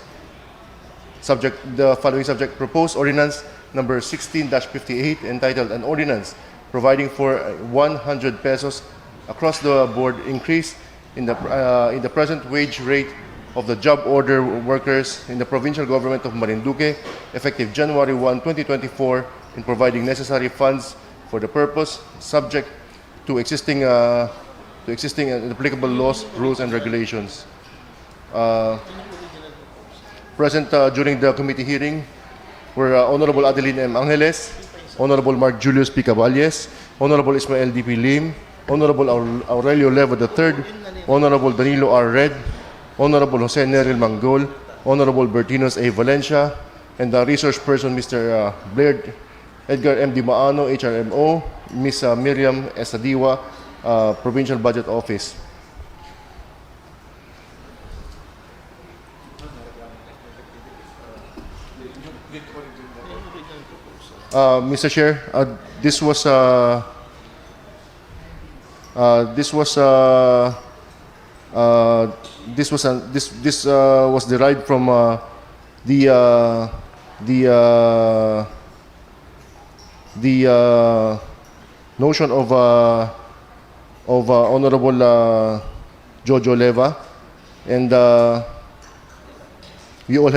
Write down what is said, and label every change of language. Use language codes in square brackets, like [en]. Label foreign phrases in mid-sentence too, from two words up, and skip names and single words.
[en] The following subject: Proposed Ordinance number 16-58, entitled An Ordinance Providing for 100 pesos across the board increase in the present wage rate of the job order workers in the provincial government of Marinduque, effective January 1, 2024, and providing necessary funds for the purpose, subject to existing and applicable laws, rules, and regulations. Present during the committee hearing were Honorable Adeline M. Angeles, Honorable Mark Julius P. Caballes, Honorable Ismael D. P. Lim, Honorable Aurelio Leva III, Honorable Danilo R. Red, Honorable Jose Neril Manggol, Honorable Bertinos A. Valencia, and the resource person, Mr. Blair Edgar M. Di Maano, HRMO, Ms. Miriam Estadiwa, Provincial Budget Office. Mr. Chair, this was derived from the notion of Honorable Jojo Leva, and we all